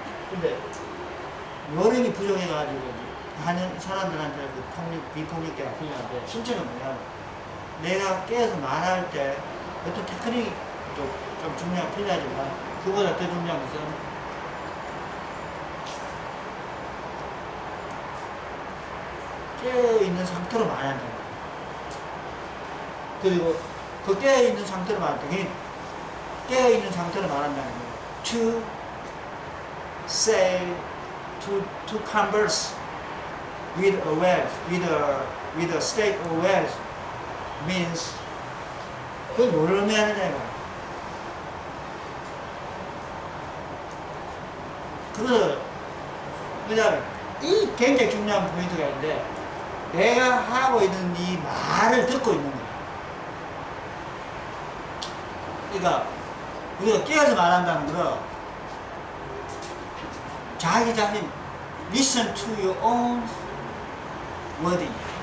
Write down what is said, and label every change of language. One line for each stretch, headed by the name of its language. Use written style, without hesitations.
Korean: 근데 요령이 부족해가지고 하는 사람들한테 그 비폭력 대화가 필요한데, 실제는 뭐냐면 내가 깨어서 말할 때 어떤 테크닉도 좀 중요한 필요하지만, 그보다 더 중요한 것은 깨어있는 상태로 말한다는 거예요. 그리고 그 깨어있는 상태로 말한다. 깨어있는 상태로 말한다는 거예요.
English: To say, to converse with awareness, with a state of awareness means
Korean: 그걸 뭘 의미하느냐. 그거는 왜냐하면 이 굉장히 중요한 포인트가 있는데, 내가 하고 있는 이 말을 듣고 있는 거야. 그러니까 우리가 깨어서 말한다는 거, 자기 자신
English: listen to your own wording.